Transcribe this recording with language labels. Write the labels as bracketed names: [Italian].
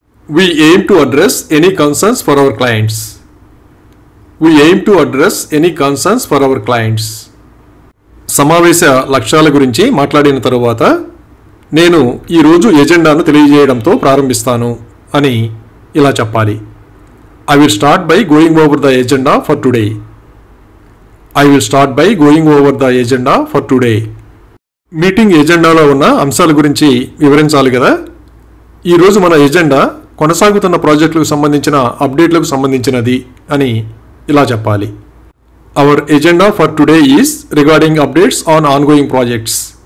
[English] We aim to address any concerns for our clients. We aim to address any concerns for our clients. [Telugu] సమావేశ లక్ష్యాల గురించి మాట్లాడిన తరువాత నేను ఈరోజు ఎజెండాను తెలియజేయడంతో ప్రారంభిస్తాను అని ఇలా చెప్పాలి. [English] I will start by going over the agenda for today. I will start by going over the agenda for today. [Telugu] Meeting ఎజెండాలో ఉన్న అంశాల గురించి వివరించాలి కదా. ఈరోజు మన ఎజెండా కొనసాగుతున్న ప్రాజెక్టులకు సంబంధించిన అప్డేట్లకు సంబంధించినది అని ఇలా చెప్పాలి. [English] Our agenda for today is regarding updates on ongoing projects.